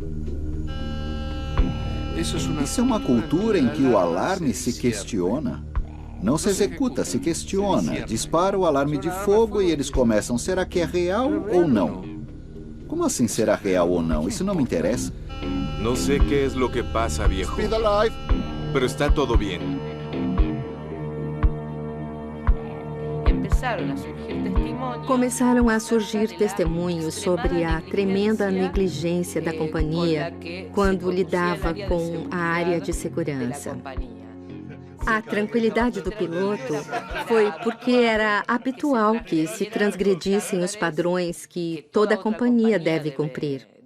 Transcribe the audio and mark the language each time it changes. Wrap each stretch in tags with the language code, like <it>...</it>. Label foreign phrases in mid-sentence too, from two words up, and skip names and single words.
<pt>Isso é uma cultura em que o alarme se questiona. Não se executa, se questiona. Dispara o alarme de fogo e eles começam, será que é real ou não? Como assim será real ou não? Isso não me interessa. Não sei</pt> <es>qué es lo que pasa, viejo.</es> <en>Speed alive.</en> <es>Pero está todo bien.</es> <pt>Começaram a surgir testemunhos sobre a tremenda negligência da companhia quando lidava com a área de segurança. A tranquilidade do piloto foi porque era habitual que se transgredissem os padrões que toda companhia deve cumprir.</pt>